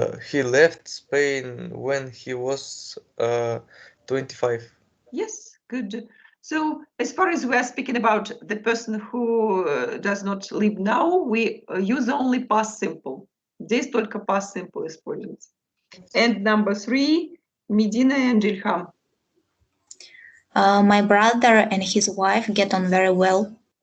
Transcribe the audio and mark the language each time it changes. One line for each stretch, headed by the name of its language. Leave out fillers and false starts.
English: He left Spain when he was 25. Yes, good. So, as far as we are speaking about the person who does not live now, we use only past simple.
Russian: Здесь только past simple используется.
English: And number 3, Medina and Ilham. My brother and his wife get on very well.